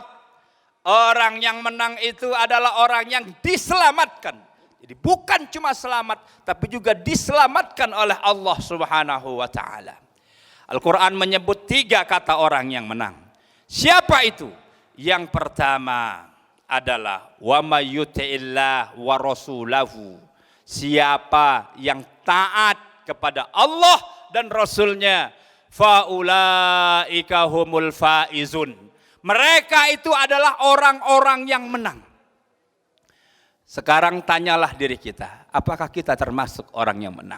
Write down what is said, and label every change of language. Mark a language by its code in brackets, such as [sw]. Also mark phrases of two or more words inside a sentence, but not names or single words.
[id] Orang yang menang itu adalah orang yang diselamatkan. Jadi bukan cuma selamat, tapi juga diselamatkan oleh Allah [ar] سبحانه وتعالى. [id] Al-Quran menyebut 3 kata orang yang menang. Siapa itu? Yang pertama adalah [ar] ومن يطع الله ورسوله. [id] Siapa yang taat kepada Allah dan Rasulnya, [ar] فأولئك هم الفائزون. [id] Mereka itu adalah orang-orang yang menang. Sekarang tanyalah diri kita, apakah kita termasuk orang yang menang?